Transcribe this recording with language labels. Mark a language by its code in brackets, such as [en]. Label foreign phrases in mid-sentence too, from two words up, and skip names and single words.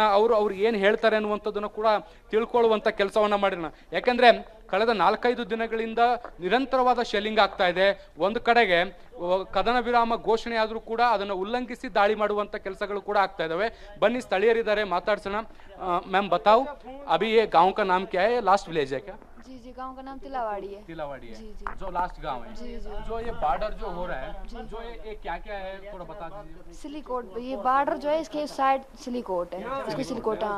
[kn] ಅವ್ರು ಏನು ಹೇಳ್ತಾರೆ ಅನ್ನುವಂಥದ್ದನ್ನು ಕೂಡ ತಿಳ್ಕೊಳ್ಳುವಂಥ ಕೆಲಸವನ್ನ ಮಾಡೋಣ. ಯಾಕೆಂದ್ರೆ ಕಳೆದ 4-5 ದಿನಗಳಿಂದ ನಿರಂತರವಾದ ಶೆಲ್ಲಿಂಗ್ ಆಗ್ತಾ ಇದೆ. ಒಂದು ಕಡೆಗೆ ಕದನ ವಿರಾಮ ಘೋಷಣೆ ಆದರೂ ಕೂಡ ಅದನ್ನು ಉಲ್ಲಂಘಿಸಿ ದಾಳಿ ಮಾಡುವಂತ ಕೆಲಸಗಳು ಕೂಡ ಆಗ್ತಾ ಇದಾವೆ. ಬನ್ನಿ, ಸ್ಥಳೀಯರಿದ್ದಾರೆ, ಮಾತಾಡ್ಸೋಣ. [hi] मैम बताओ, अभी ये गांव का नाम क्या है? [en] last village [hi] है क्या? जी जी, गांव का नाम तिलावाड़ी है। तिलावाड़ी है। जी जी। जो लास्ट गांव है। जी जी। जो ये बॉर्डर जो हो रहा है, जो ये क्या क्या है थोड़ा बता दीजिए। सिलीकोट, ये बॉर्डर जो है इसके साइड सिलीकोट है, इसको सिलीकोट, हाँ